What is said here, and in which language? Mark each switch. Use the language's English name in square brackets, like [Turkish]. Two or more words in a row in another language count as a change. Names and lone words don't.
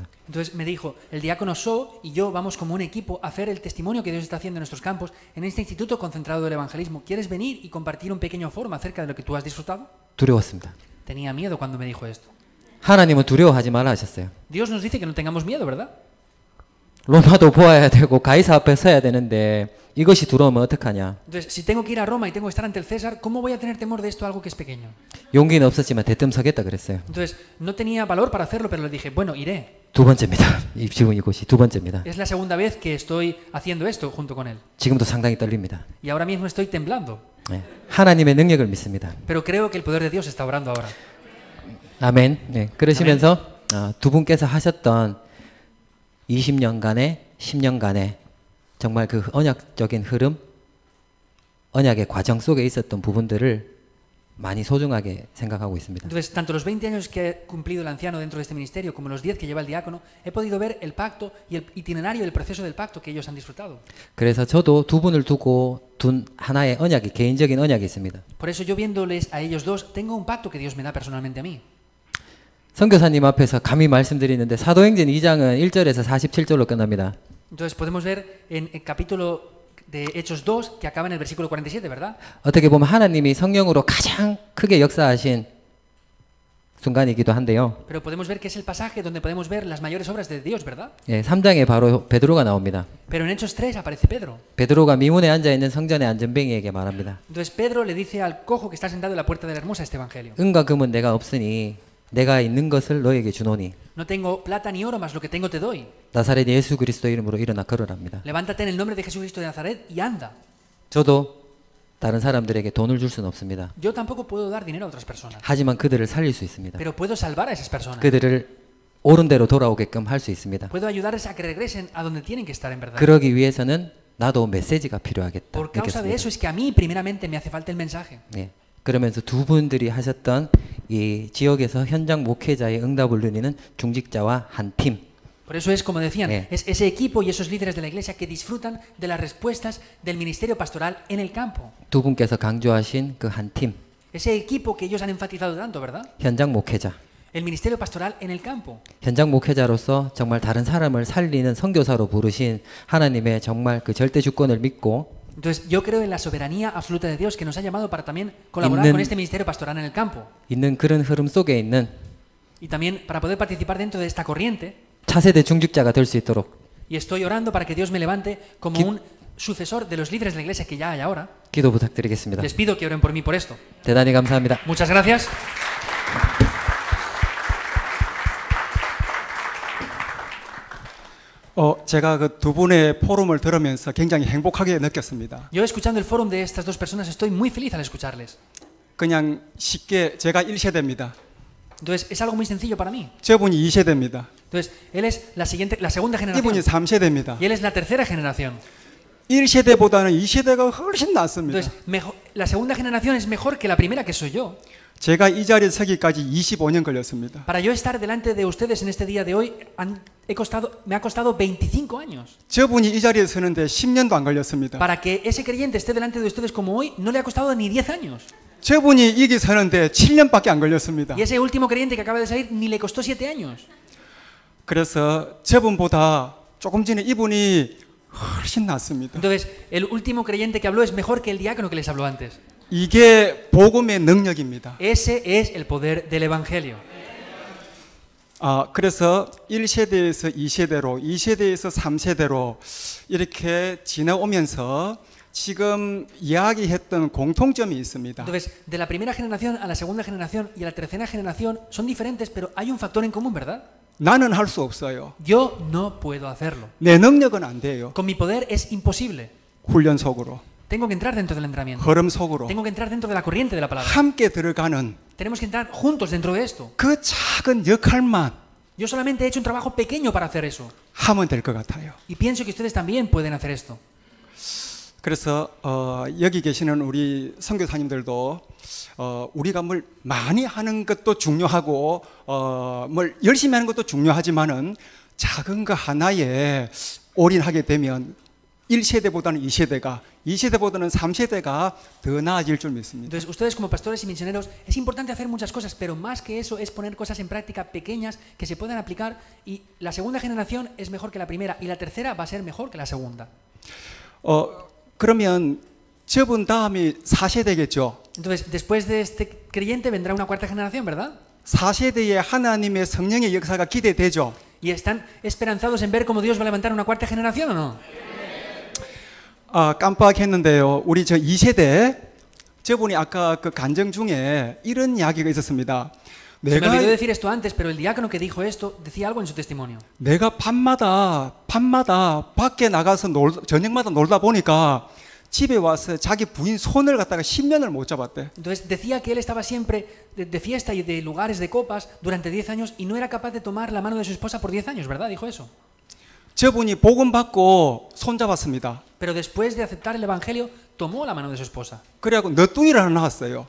[Spanish] Entonces me dijo, el diácono So y yo vamos como un equipo a hacer el testimonio que Dios está haciendo en nuestros campos en este instituto concentrado del evangelismo. ¿Quieres venir y compartir un pequeño foro acerca de lo que tú has disfrutado? [Korean] 두려웠습니다. [Spanish] Tenía miedo cuando me dijo esto. [Korean] 하나님은 두려워하지 말라 하셨어요. [Spanish] Dios nos dice que no tengamos miedo, ¿verdad? [Korean] 로마도 보아야 되고 가이사 앞에 서야 되는데 이것이 두려우면 어떡하냐. [Spanish] Entonces, si tengo que ir a Roma y tengo que estar ante el César, ¿cómo voy a tener temor de esto, algo que es pequeño? [Korean] 용기는 없었지만 대뜸 서겠다 그랬어요. [Spanish] Entonces, no tenía valor para hacerlo, pero le dije, bueno, iré. [Korean] 두 번째입니다. 지금 이곳이 두 번째입니다. [Spanish] Es la segunda vez que estoy haciendo esto junto con él. [Korean] 지금도 상당히 떨립니다. [Spanish] Y ahora mismo estoy temblando. [Korean] 네. 하나님의 능력을 믿습니다. [Spanish] Pero creo que el poder de Dios está obrando ahora. [Korean] 아멘. 네. 그러시면서 두 분께서 하셨던 20년간의 10년간의 정말 그 언약적인 흐름, 언약의 과정 속에 있었던 부분들을 많이 소중하게 생각하고 있습니다. [Spanish] Entonces, tanto los 20 años que ha cumplido el anciano dentro de este ministerio como los 10 que lleva el diácono, he podido ver el pacto y el itinerario del proceso del pacto que ellos han disfrutado. [Korean] 그래서 저도 두 분을 두고 둔 하나의 언약이 개인적인 언약이 있습니다. [Spanish] Por eso yo viéndoles a ellos dos, tengo un pacto que Dios me da personalmente a mí. [Korean] 선교사님 앞에서 감히 말씀드리는데 사도행전 2장은 1절에서 47절로 끝납니다. [Spanish] Entonces podemos ver en el capítulo de Hechos 2 que acaba en el versículo 47, ¿verdad? [Korean] 어떻게 보면 하나님이 성령으로 가장 크게 역사하신 순간이기도 한데요. [Spanish] Pero podemos ver que es el pasaje donde podemos ver las mayores obras de Dios, ¿verdad? [Korean] 예, 3장에 바로 베드로가 나옵니다. [Spanish] Pero en Hechos 3 aparece Pedro. [Korean] 베드로가 미문에 앉아 있는 성전의 안전뱅이에게 말합니다. [Spanish] Entonces Pedro le dice al cojo que está sentado en la puerta de la hermosa este evangelio. [Korean] 은과 금은 내가 없으니 내가 있는 것을 너에게 주노니 [Spanish] No tengo plata ni oro, mas lo que tengo te doy. [Korean] 나사렛 예수 그리스도 이름으로 일어나 걸으랍니다. [Spanish] Levántate en el nombre de Jesucristo de Nazaret y anda. [Korean] 저도 다른 사람들에게 돈을 줄 수는 없습니다. [Spanish] Yo tampoco puedo dar dinero a otras personas, [Korean] 하지만 그들을 살릴 수 있습니다. [Spanish] pero puedo salvar a esas personas. [Korean] 그들을 옳은 대로 돌아오게끔 할 수 있습니다. [Spanish] Puedo ayudarles a que regresen a donde tienen que estar en verdad. [Korean] 그러기 위해서는 나도 메시지가 필요하겠다. [Spanish] Por causa de [Korean] 느꼈습니다. [Spanish] eso es que a mí primeramente me hace falta el mensaje. [Korean] 예. 그러면서 두 분들이 하셨던 이 지역에서 현장 목회자의 응답을 누리는 중직자와 한 팀. [Spanish] Por eso es como decían, Sí. es ese equipo y esos líderes de la iglesia que disfrutan de las respuestas del ministerio pastoral en el campo. [Korean] 두 분께서 강조하신 그 한 팀. [Spanish] Ese equipo que ellos han enfatizado tanto, ¿verdad? [Korean] 현장 목회자. [Spanish] El ministerio pastoral en el campo. [Korean] 현장 목회자로서 정말 다른 사람을 살리는 선교사로 부르신 하나님의 정말 그 절대 주권을 믿고 [Spanish] Entonces, yo creo en la soberanía absoluta de Dios que nos ha llamado para también colaborar Is는- con este ministerio pastoral en el campo. [Korean] 있는 그런 흐름 속에 있는 [Spanish] Y también para poder participar dentro de esta corriente. [Korean] 차세대 중직자가 될 수 있도록 [Spanish] Y estoy orando para que Dios me levante como un sucesor de los líderes de la iglesia que ya hay ahora. [Korean] 기도 부탁드리겠습니다. [Spanish] Les pido que oren por mí por esto. [Korean] 대단히 감사합니다. [Spanish] Muchas gracias. [Korean] 제가 그 두 분의 포럼을 들으면서 굉장히 행복하게 느꼈습니다. [Spanish] Yo escuchando el fórum de estas dos personas estoy muy feliz al escucharles. [Korean] 그냥 쉽게 제가 1세대입니다. [Spanish] Entonces, es algo muy sencillo para mí. [Korean] 저분이 2세대입니다. [Spanish] Entonces, él es la segunda [Korean] 이분이 [Spanish] generación [Korean] 3세대입니다. [Spanish] y él es la tercera generación. [Korean] 1세대보다는 2세대가 훨씬 낫습니다. [Spanish] Entonces, la segunda generación es mejor que la primera que soy yo. [Korean] 제가 이 자리에 서기까지 25년 걸렸습니다. [Spanish] Para yo estar delante de ustedes en este día de hoy, me ha costado 25 años. [Korean] 저분이 이 자리에 서는데 10년도 안 걸렸습니다. [Spanish] Para que ese creyente esté delante de ustedes como hoy, no le ha costado ni 10 años. [Korean] 저분이 여기 서는데 7년밖에 안 걸렸습니다. [Spanish] Y ese último creyente que acaba de salir ni le costó 7 años. [Korean] 그래서 저분보다 조금 전에 이분이 훨씬 낫습니다. [Spanish] Entonces, el último creyente que habló es mejor que el diácono que les habló antes. [Korean] 이게 복음의 능력입니다. [Spanish] Ese es el poder del evangelio. [Korean] 그래서 1세대에서 2세대로, 2세대에서 3세대로 이렇게 지나오면서 지금 이야기했던 공통점이 있습니다. [Spanish] Entonces, de la primera generación a la segunda generación y a la tercera generación son diferentes, pero hay un factor en común, ¿verdad? [Korean] 나는 할 수 없어요. [Spanish] Yo no puedo hacerlo. [Korean] 내 능력은 안 돼요. [Spanish] Con mi poder es imposible. [Korean] 훈련 속으로, [Spanish] Tengo que entrar dentro del entrenamiento. [Korean] 흐름 속으로 [Spanish] Tengo que entrar dentro de la corriente de la palabra. [Korean] 함께 들어가는 [Spanish] Tenemos que entrar juntos dentro de esto. [Korean] 그 작은 역할만 [Spanish] Yo solamente he hecho un trabajo pequeño para hacer eso. [Korean] 하면 될 것 같아요. [Spanish] Y pienso que ustedes también pueden hacer esto. [Korean] 그래서 여기 계시는 우리 선교사님들도 우리가 뭘 많이 하는 것도 중요하고 뭘 열심히 하는 것도 중요하지만은 작은 거 하나에 올인하게 되면 1세대보다는 2세대가, 2세대보다는 3세대가 더 나아질 줄 믿습니다. [Spanish] Entonces, ustedes como pastores y misioneros, es importante hacer muchas cosas, pero más que eso es poner cosas en práctica pequeñas que se puedan aplicar, y la segunda generación es mejor que la primera y la tercera va a ser mejor que la segunda. [Korean] 그러면 저분 다음이 4세대겠죠. [Spanish] Entonces, después de este creyente vendrá una cuarta generación, ¿verdad? [Korean] 4세대의 하나님의 성령의 역사가 기대되죠. [Spanish] ¿Y están esperanzados en ver cómo Dios va a levantar una cuarta generación o no? [Korean] 아, 깜빡했는데요. 우리 저 2세대 저분이 아까 그 간증 중에 이런 이야기가 있었습니다. [Spanish] Se me olvidó decir esto antes, pero el diácono que dijo esto decía algo en su testimonio. [Korean] 내가 밤마다 밖에 나가서 저녁마다 놀다 보니까 집에 와서 자기 부인 손을 갖다가 10년을 못 잡았대. [Spanish] Entonces decía que él estaba siempre de fiesta y de lugares de copas durante 10 años y no era capaz de tomar la mano de su esposa por 10 años, ¿verdad? Dijo eso. [Korean] 저분이 복음 받고 손 잡았습니다. [Spanish] Pero después de aceptar el evangelio, tomó la mano de su esposa. [Korean] 그래갖고 너뚱이를 하나 낳았어요.